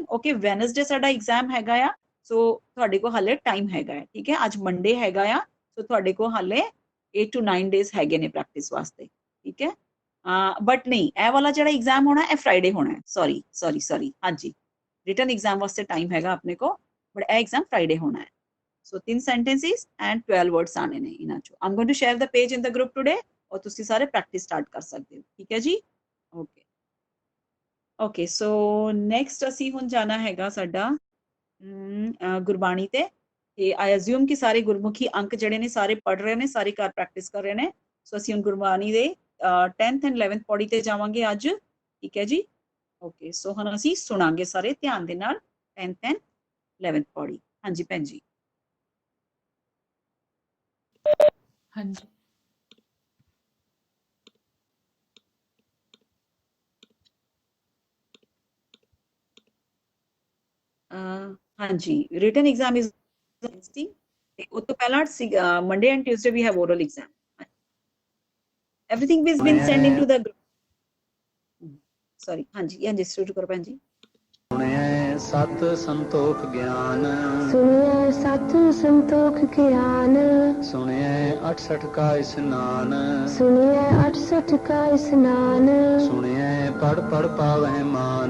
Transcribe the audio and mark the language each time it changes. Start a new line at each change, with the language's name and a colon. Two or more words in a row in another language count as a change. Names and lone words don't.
English: okay Wednesday
Punjabi: ਸਾਡਾ ਐਗਜ਼ਾਮ ਹੈਗਾ ਆ ਸੋ ਤੁਹਾਡੇ ਕੋਲ ਹਾਲੇ ਟਾਈਮ ਹੈਗਾ ਹੈ ਠੀਕ ਹੈ ਅੱਜ ਮੰਡੇ ਹੈਗਾ ਆ ਸੋ ਤੁਹਾਡੇ ਕੋਲ ਹਾਲੇ 8 to 9 ਡੇਜ਼ ਹੈਗੇ ਨੇ ਪ੍ਰੈਕਟਿਸ ਵਾਸਤੇ ਠੀਕ ਹੈ ਬਟ ਨਹੀਂ ਇਹ ਵਾਲਾ ਜਿਹੜਾ ਐਗਜ਼ਾਮ ਹੋਣਾ ਇਹ ਫਰਾਈਡੇ ਹੋਣਾ ਹੈ ਸੌਰੀ ਹਾਂਜੀ
English: written exam
Punjabi: ਵਾਸਤੇ ਟਾਈਮ ਹੈਗਾ ਆਪਣੇ ਕੋ ਬਟ ਇਹ ਐਗਜ਼ਾਮ ਫਰਾਈਡੇ ਹੋਣਾ ਹੈ ਸੋ
English: 3 sentences and 12 words
Punjabi: ਆਣੇ ਨੇ ਇਹਨਾਂ ਚੋਂ
English: I'm going to share the page in the group today
Punjabi: ਔਰ ਤੁਸੀਂ ਸਾਰੇ
English: practice start
Punjabi: ਕਰ ਸਕਦੇ ਹੋ ਠੀਕ ਹੈ ਜੀ
English: okay so next
Punjabi: ਅਸੀਂ ਹੁਣ ਜਾਣਾ ਹੈਗਾ ਸਾਡਾ ਗੁਰਬਾਣੀ ਤੇ
English: I assume
Punjabi: ਕਿ ਸਾਰੇ ਗੁਰਮੁਖੀ ਅੰਕ ਜਿਹੜੇ ਨੇ ਸਾਰੇ ਪੜ੍ਹ ਰਹੇ ਨੇ ਸਾਰੇ ਘਰ ਪ੍ਰੈਕਟਿਸ ਕਰ ਰਹੇ ਨੇ ਸੋ ਅਸੀਂ ਹੁਣ ਗੁਰਬਾਣੀ ਦੇ
English: 10th and 11th
Punjabi: ਪੌੜੀ ਤੇ ਜਾਵਾਂਗੇ ਅੱਜ ਠੀਕ ਹੈ ਜੀ
English: okay so
Punjabi: ਹੁਣ ਅਸੀਂ ਸੁਣਾਂਗੇ ਸਾਰੇ ਧਿਆਨ ਦੇ ਨਾਲ
English: 10th and 11th
Punjabi: ਪੌੜੀ ਹਾਂਜੀ ਭੈਣ ਜੀ ਹਾਂਜੀ
English: ਹਾਂਜੀ written exam is Wednesday
Punjabi: ਉਹ ਤੋਂ ਪਹਿਲਾਂ
English: Monday and Tuesday we have oral exam everything has been sent into the group sorry
Punjabi: ਹਾਂਜੀ ਸ਼ੁਰੂ ਕਰੋ ਭੈਣ ਜੀ ਸੁਣਿਐ ਸਤ ਸੰਤੋਖ ਗਿਆਨ ਸੁਣਿਐ ਸਤ ਸੰਤੋਖ ਗਿਆਨ ਸੁਣਿਐ 68 ਕਾ ਇਸਨਾਨ ਸੁਣਿਐ 68 ਕਾ ਇਸਨਾਨ ਸੁਣਿਐ ਪੜ ਪੜ ਪਾਵਹਿ ਮਾਨ